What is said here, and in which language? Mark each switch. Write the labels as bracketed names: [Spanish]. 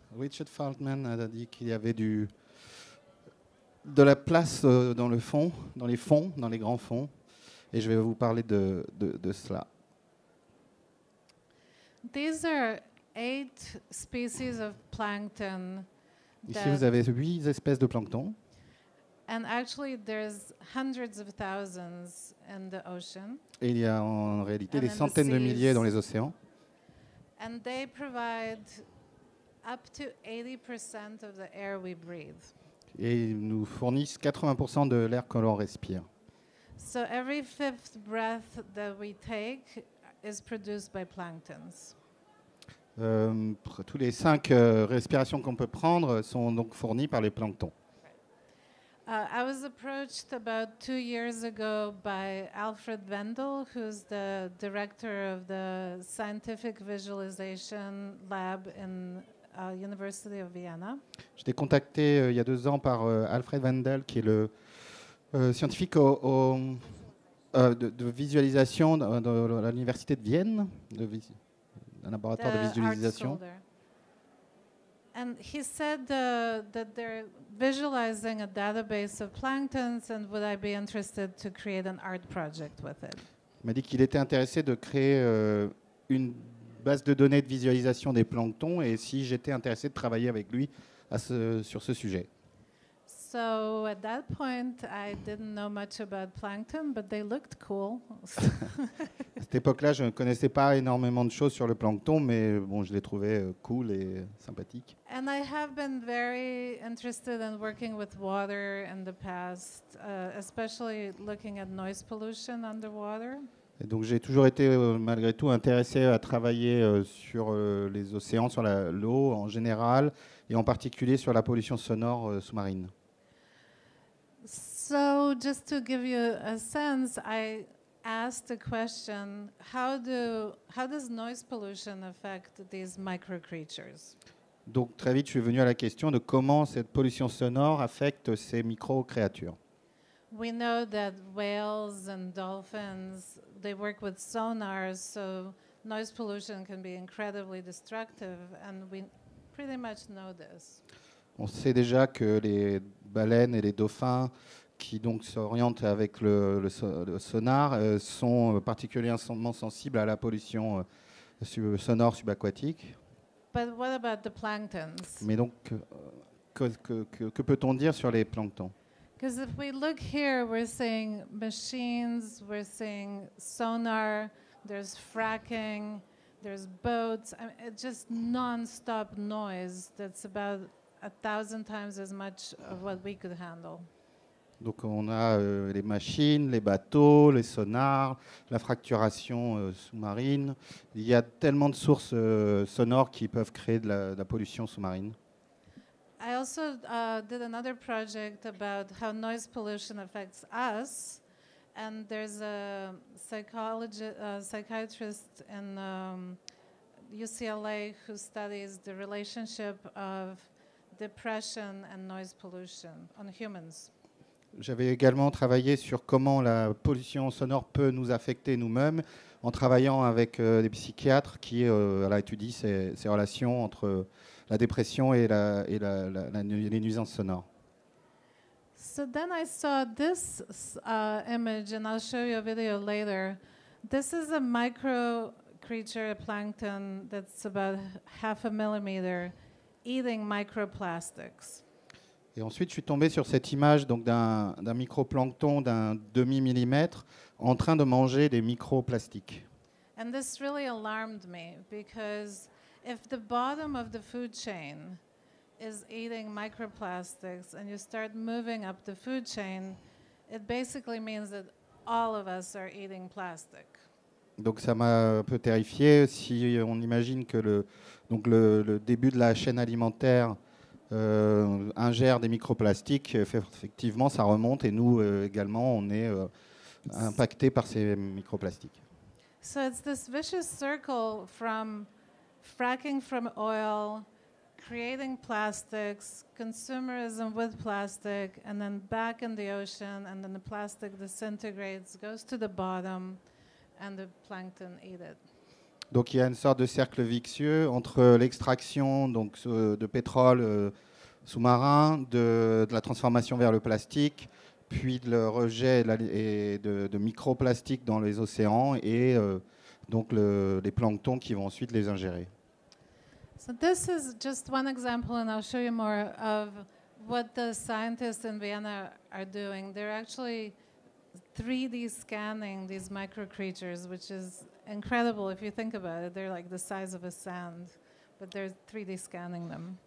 [French] Richard Feynman a dit qu'il y avait de la place dans le fond, dans les grands fonds, et je vais vous parler de cela. [English] These are 8 species of plankton. [French] Ici, vous avez 8 espèces de plancton. [English] And actually, there's hundreds of thousands in the ocean. [French] Et il y a en réalité [English] And [French] des [English] in the [French] centaines de milliers [English] seas. [French] dans les océans. [English] And they provide up to 80% of the air we breathe. [French] Et ils nous fournissent 80% de l'air que l'on respire. [English] So every 5th breath that we take is produced by planktons. [French] Tous les 5 respirations qu'on peut prendre sont donc fournies par les planctons. [English] I was approached about 2 years ago by Alfred Wendel, who's the director of the Scientific Visualization Lab in University of Vienna. [French] J'étais contacté il y a 2 ans par Alfred Wendel, qui est le scientifique de visualisation de l'université de Vienne, un laboratoire de [English] The [French] visualisation. [English] art scholar. And he said that they're visualizing a database of planktons, and would I be interested to create an art project with it? [French] Il m'a dit qu'il était intéressé de créer une base de données de visualisation des planctons et si j'étais intéressé de travailler avec lui sur ce sujet. [English] So at that point, I didn't know much about plankton, but they looked cool. [French] À cette époque-là, je ne connaissais pas énormément de choses sur le plancton, mais bon, je les trouvais cool et sympathiques. [English] And I have been very interested in working with water in the past, especially looking at noise pollution underwater. [French] Et donc j'ai toujours été malgré tout intéressé à travailler sur les océans, sur l'eau en général, et en particulier sur la pollution sonore sous-marine. [English] So just to give you a sense, I asked the question, how does noise pollution affect these micro creatures? [French] Donc très vite, je suis venu à la question de comment cette pollution sonore affecte ces micro-créatures. [English] We know that whales and dolphins, they work with sonars, so noise pollution can be incredibly destructive, and we pretty much know this. [French] On sait déjà que les baleines et les dauphins qui donc s'orientent avec le sonar sont particulièrement sensibles à la pollution sonore subaquatique. [English] But what about the planktons? [French] Mais donc, que peut-on dire sur les planctons? [English] Because if we look here, we're seeing machines, we're seeing sonar, there's fracking, there's boats. I mean, it's just non-stop noise that's about 1,000 times as much of what we could handle. [French] Donc on a les machines, les bateaux, les sonars, la fracturation sous-marine. Il y a tellement de sources sonores qui peuvent créer de la pollution sous-marine. [English] I also did another project about how noise pollution affects us. And there's a psychiatrist in UCLA who studies the relationship of depression and noise pollution on humans. [French] J'avais également travaillé sur comment la pollution sonore peut nous affecter nous-mêmes en travaillant avec des psychiatres qui étudient ces relations entre la dépression et les nuisances sonores. [English] So then I saw this image, and I'll show you a video later. This is a micro creature, a plankton, that's about 0.5 millimeter, eating microplastics. [French] Et ensuite, je suis tombé sur cette image donc d'un microplancton d'un demi-millimètre en train de manger des microplastiques. [English] And this really alarmed me because if the bottom of the food chain is eating microplastics and you start moving up the food chain, it basically means that all of us are eating plastic. [French] Donc ça m'a un peu terrifié. Si on imagine que le début de la chaîne alimentaire ingère des microplastiques, effectivement ça remonte et nous également on est impacté par ces microplastiques. [English] So it's this vicious circle from fracking from oil, creating plastics, consumerism with plastic, and then back in the ocean, and then the plastic disintegrates, goes to the bottom, and the plankton eat it. [French] Donc il y a une sorte de cercle vicieux entre l'extraction donc de pétrole sous-marin, de la transformation vers le plastique, puis le rejet de microplastiques dans les océans et donc les planctons qui vont ensuite les ingérer. [English] So this is just one example, and I'll show you more of what the scientists in Vienna are doing. They're actually 3D scanning these microcreatures, which is incredible if you think about it. They're like the size of a sand, but they're 3D scanning them.